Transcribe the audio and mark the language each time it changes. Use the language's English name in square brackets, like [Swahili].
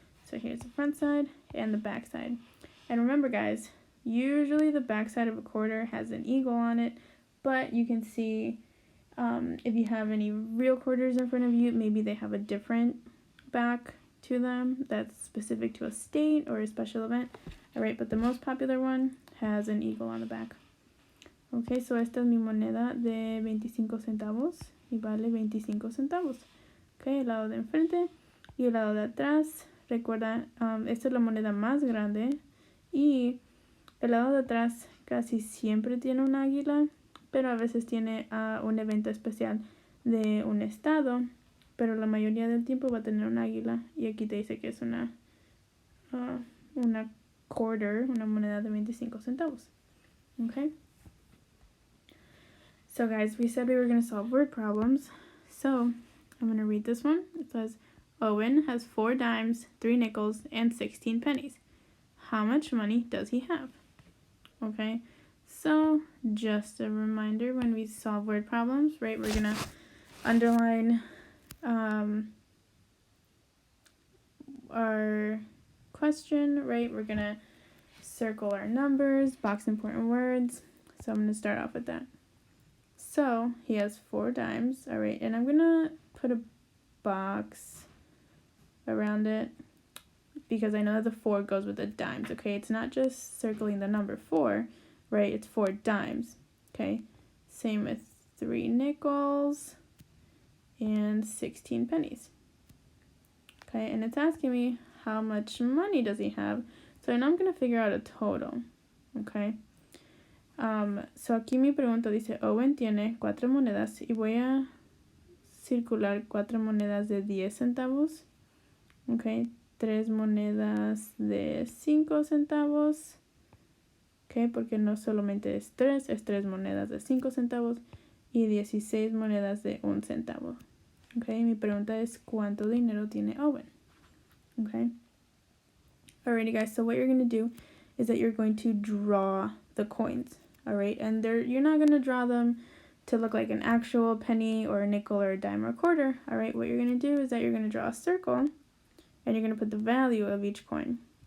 [English] So here's the front side and the back side. And remember, guys, usually the back side of a quarter has an eagle on it, but you can see if you have any real quarters in front of you, maybe they have a different back to them that's specific to a state or a special event. Alright, but the most popular one has an eagle on the back. [Spanish] Okay, so esta es mi moneda de 25 centavos y vale 25 centavos. Okay, el lado de enfrente y el lado de atrás. Recuerda, esta es la moneda más grande y el lado de atrás casi siempre tiene un águila, pero a veces tiene un evento especial de un estado, pero la mayoría del tiempo va a tener un águila, y aquí te dice que es una quarter, una moneda de 25 centavos. [English] Okay? So guys, we said we were going to solve word problems, so I'm going to read this one. It says, Owen has 4 dimes, 3 nickels, and 16 pennies. How much money does he have? Okay? So, just a reminder, when we solve word problems, right, we're going to underline our question, right? We're going to circle our numbers, box important words. So I'm going to start off with that. So, he has 4 dimes, all right, and I'm going to put a box around it because I know that the 4 goes with the dimes, okay? It's not just circling the number 4, right? It's 4 dimes, okay? Same with 3 nickels and 16 pennies. Okay, and it's asking me how much money does he have. So now I'm going to figure out a total, okay? [Spanish] So aquí mi pregunta dice, Owen tiene 4 monedas y voy a circular 4 monedas de 10 centavos, okay? 3 monedas de 5 centavos. Okay, porque no solamente es 3 monedas de 5 centavos y 16 monedas de 1 centavo. Okay, mi pregunta es ¿cuánto dinero tiene Owen? [English] Okay. Alrighty guys, so what you're going to do is that you're going to draw the coins. Alright, and you're not going to draw them to look like an actual penny or a nickel or a dime or a quarter. Alright, what you're going to do is that you're going to draw a circle and you're going to put the value of each coin.